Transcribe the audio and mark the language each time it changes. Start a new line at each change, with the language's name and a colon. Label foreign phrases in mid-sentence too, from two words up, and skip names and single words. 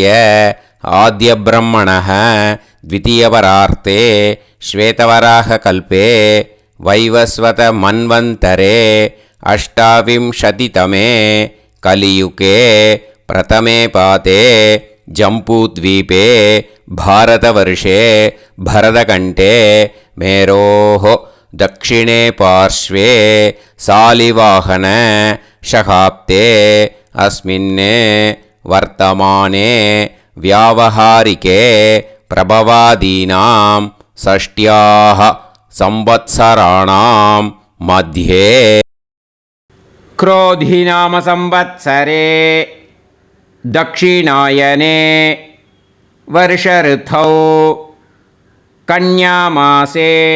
Sanskrit: आद्यब्रह्मणः द्वितीयपरार्धे श्वेतवराहकल्पे वैवस्वत मन्वन्तरे अष्टाविंशतितमे कलियुगे प्रथमे पादे जम्बूद्वीपे भारतवर्षे भरतखण्डे मेरोः दक्षिणे पार्श्वे सालिवाहन शहाब्दे अस्मिन् वर्तमाने व्यावहारिके प्रभवादीनां षष्ट्याः संवत्सराणां मध्ये क्रोधिनाम संवत्सरे दक्षिणायने वर्ष ऋतौ कन्यामासे